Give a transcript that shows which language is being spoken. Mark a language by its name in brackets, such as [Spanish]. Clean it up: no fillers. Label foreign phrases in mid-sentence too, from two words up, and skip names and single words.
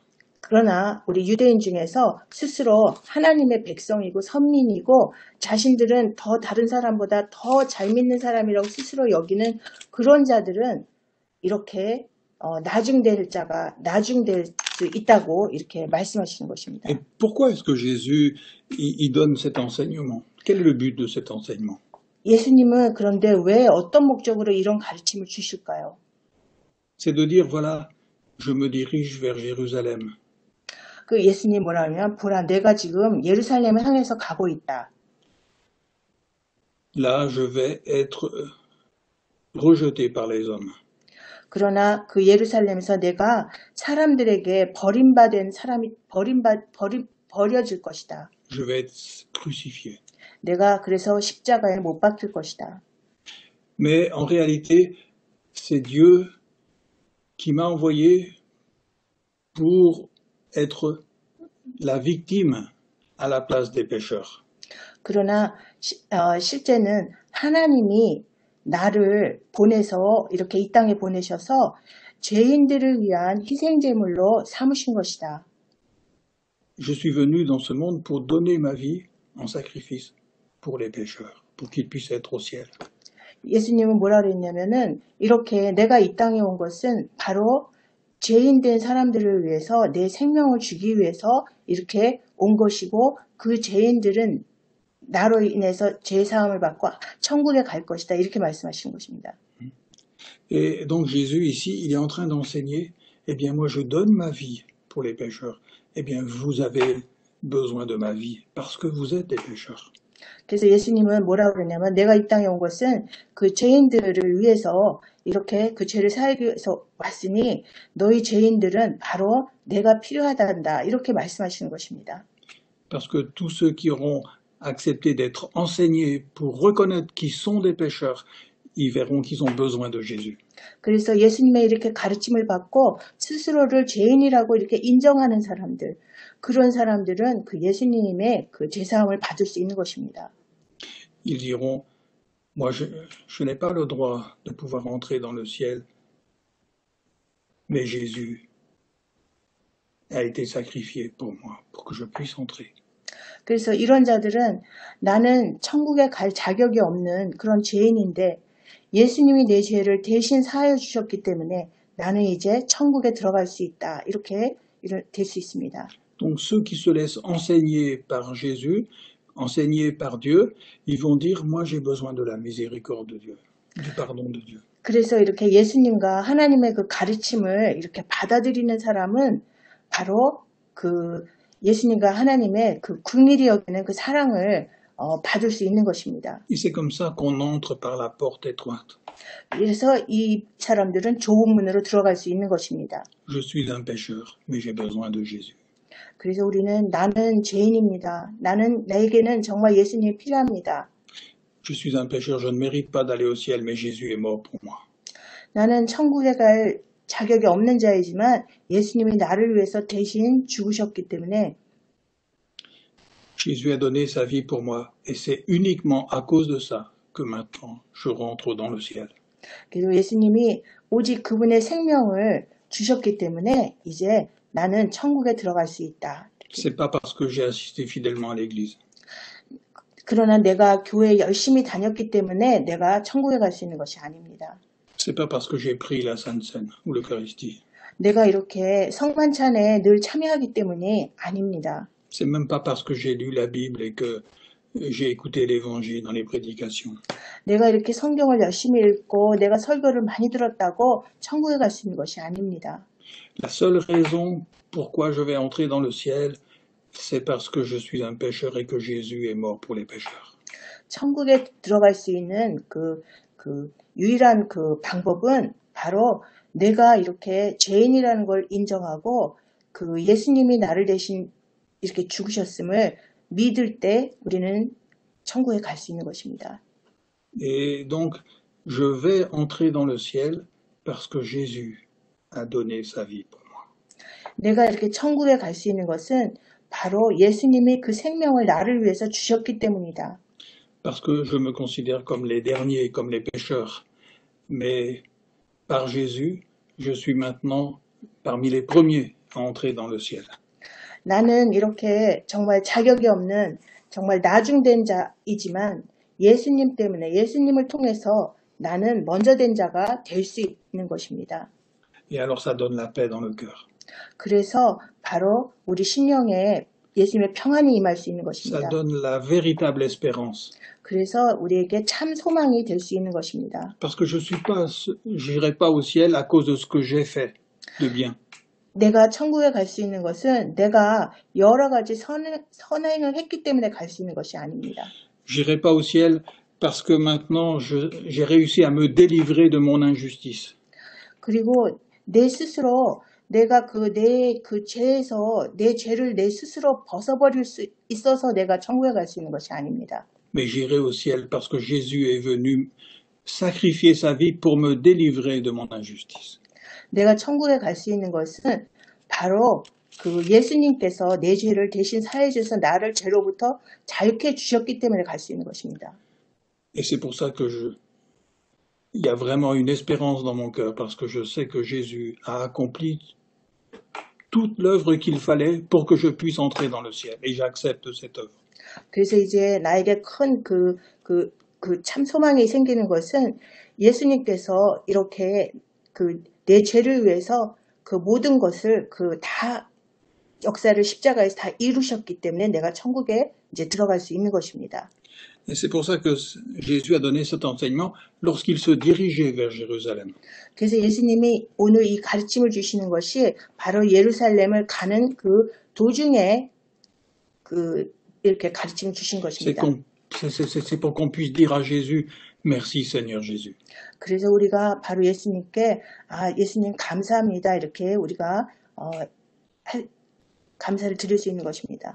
[Korean] 그러나 우리 유대인 중에서 스스로 하나님의 백성이고 선민이고 자신들은 더 다른 사람보다 더 잘 믿는 사람이라고 스스로 여기는 그런 자들은 이렇게 나중될 수 있다고 이렇게 말씀하시는 것입니다. [French] Et pourquoi est-ce que Jésus il donne cet enseignement? Quel est le but de cet enseignement? [Korean] 예수님은 그런데 왜 어떤 목적으로 이런 가르침을 주실까요? [French] C'est de dire, voilà, je me dirige vers Jérusalem. [Korean] 그 예수님 뭐라 하면 보라 내가 지금 예루살렘을 향해서 가고 있다. [French] Là, je vais être rejeté par les hommes. [Korean] 그러나 그 예루살렘에서 내가 사람들에게 버려질 것이다. [French] Je vais être crucifié. [Korean] 내가 그래서 십자가에 못 박힐 것이다. [French] Mais en réalité, c'est Dieu qui m'a envoyé pour être la victime à la place des pécheurs. [Korean] 그러나 실제는 하나님이 나를 보내서 이렇게 이 땅에 보내셔서 죄인들을 위한 희생제물로 삼으신 것이다. [French] Je suis venu dans ce monde pour donner ma vie en sacrifice pour les pécheurs, pour qu'ils puissent être au ciel. [Korean] 예수님은 뭐라 그랬냐면은 이렇게 내가 이 땅에 온 것은 바로 죄인된 사람들을 위해서 내 생명을 주기 위해서 이렇게 온 것이고 그 죄인들은 나로 인해서 죄사함을 받고 천국에 갈 것이다. 이렇게 말씀하신 것입니다. [French] Et donc Jésus ici, il est en train d'enseigner, eh bien moi je donne ma vie pour les pécheurs. Eh bien vous avez besoin de ma vie parce que vous êtes des pécheurs. [Korean] 그래서 예수님은 뭐라고 그러냐면 내가 이 땅에 온 것은 그 죄인들을 위해서 이렇게 그 죄를 사하기 위해서 왔으니 너희 죄인들은 바로 내가 필요하단다. 이렇게 말씀하시는 것입니다. [French] Parce que tous ceux qui auront accepté d'être enseignés pour reconnaître qu'ils sont des pécheurs, ils verront qu'ils ont besoin de Jésus. [Korean] 그래서 예수님의 이렇게 가르침을 받고 스스로를 죄인이라고 이렇게 인정하는 사람들, 그런 사람들은 그 예수님의 그 죄사함을 받을 수 있는 것입니다. [French] Ils diront, moi je n'ai pas le droit de pouvoir entrer dans le ciel, mais Jésus a été sacrifié pour moi, pour que je puisse entrer. [Korean] 그래서 이런 자들은 나는 천국에 갈 자격이 없는 그런 죄인인데 예수님이 내 죄를 대신 사하여 주셨기 때문에 나는 이제 천국에 들어갈 수 있다. 이렇게 될 수 있습니다. [French] Donc ceux qui se laissent enseigner par Jésus, enseigner par Dieu, ils vont dire, moi j'ai besoin de la miséricorde de Dieu, du pardon de Dieu. [Korean] 그래서 이렇게 예수님과 하나님의 그 가르침을 이렇게 받아들이는 사람은 바로 그 예수님과 하나님의 그 긍휼히 여기는 그 사랑을 받을 수 있는 것입니다. [French] Et c'est comme ça qu'on entre par la porte étroite. [Korean] 그래서 이 사람들은 좁은 문으로 들어갈 수 있는 것입니다. [French] Je suis un pécheur, mais j'ai besoin de Jésus. [Korean] 그래서 우리는 나는 죄인입니다. 나에게는 정말 예수님이 필요합니다. [French] Je suis un pécheur, je ne mérite pas d'aller au ciel, mais Jésus est mort pour moi. [Korean] 나는 천국에 갈 자격이 없는 자이지만 예수님이 나를 위해서 대신 죽으셨기 때문에 [French] Jésus a donné sa vie pour moi, et c'est uniquement à cause de ça que maintenant je rentre dans le ciel. [Korean] 그리고 예수님이 오직 그분의 생명을 주셨기 때문에 이제 나는 천국에 들어갈 수 있다. [French] C'est pas parce que j'ai assisté fidèlement à l'église. [Korean] 그러나 내가 교회에 열심히 다녔기 때문에 내가 천국에 갈 수 있는 것이 아닙니다. [French] C'est pas parce que j'ai pris la Sainte Seine ou l'Eucharistie. [Korean] 내가 이렇게 성만찬에 늘 참여하기 때문이 아닙니다. [French] C'est même pas parce que j'ai lu la Bible et que j'ai écouté l'évangile dans les prédications. [Korean] 내가 이렇게 성경을 열심히 읽고 내가 설교를 많이 들었다고 천국에 갈 수 있는 것이 아닙니다. [French] La seule raison pourquoi je vais entrer dans le ciel, c'est parce que je suis un pécheur et que Jésus est mort pour les pécheurs. [Korean] 천국에 들어갈 수 있는 그 유일한 그 방법은 바로 내가 이렇게 죄인이라는 걸 인정하고 그 예수님이 나를 대신 이렇게 죽으셨음을 믿을 때 우리는 천국에 갈 수 있는 것입니다. [French] Et donc, je vais entrer dans le ciel parce que Jésus a donné sa vie pour moi. [Korean] 내가 이렇게 천국에 갈 수 있는 것은 바로 예수님이 그 생명을 나를 위해서 주셨기 때문이다. [French] Parce que je me considère comme les derniers, comme les pécheurs. Mais par Jésus, je suis maintenant parmi les premiers à entrer dans le ciel. [Korean] 나는 이렇게 정말 자격이 없는 정말 나중된 자이지만 예수님 때문에 예수님을 통해서 나는 먼저 된 자가 될 수 있는 것입니다. [French] Et alors ça donne la paix dans le cœur. [Korean] 그래서 바로 우리 심령에 예수님의 평안이 임할 수 있는 [French] Ça [Korean] 것입니다. [French] donne la véritable espérance. [Korean] 그래서 우리에게 참 소망이 될 수 있는 것입니다. [French] Parce que j'irai pas au ciel à cause de ce que j'ai fait de bien. [Korean] 내가 천국에 갈 수 있는 것은 내가 여러 가지 선행을 했기 때문에 갈 수 있는 것이 아닙니다. [French] J'irai pas au ciel parce que maintenant j'ai réussi à me délivrer de mon injustice. [Korean] 그리고 내 스스로 내가 내 죄에서 내 죄를 내 스스로 벗어버릴 수 있어서 내가 천국에 갈 수 있는 것이 아닙니다. [French] Mais j'irai au ciel parce que Jésus est venu sacrifier sa vie pour me délivrer de mon injustice. [Korean] 내가 천국에 갈 수 있는 것은 바로 그 예수님께서 내 죄를 대신 사해 주셔서 나를 죄로부터 자유케 주셨기 때문에 갈 수 있는 것입니다. [French] Et c'est pour ça que il y a vraiment une espérance dans mon cœur parce que je sais que Jésus a accompli toute l'œuvre qu'il fallait pour que je puisse entrer dans le ciel. Et j'accepte cette œuvre. [Korean] 그래서 이제 나에게 큰 참 소망이 생기는 것은 예수님께서 이렇게 내 죄를 위해서 그 모든 것을 다 역사를 십자가에서 다 이루셨기 때문에 내가 천국에 이제 들어갈 수 있는 것입니다. [French] Et c'est pour ça que Jésus a donné cet enseignement lorsqu'il se dirigeait vers Jérusalem. [Korean] 그래서 예수님이 오늘 이 가르침을 주시는 것이 바로 예루살렘을 가는 그 도중에 이렇게 가르침을 주신 것입니다. [French] C'est pour qu'on puisse dire à Jésus, merci Seigneur Jésus. [Korean] 그래서 우리가 바로 예수님께 예수님 감사합니다 이렇게 우리가 감사를 드릴 수 있는 것입니다.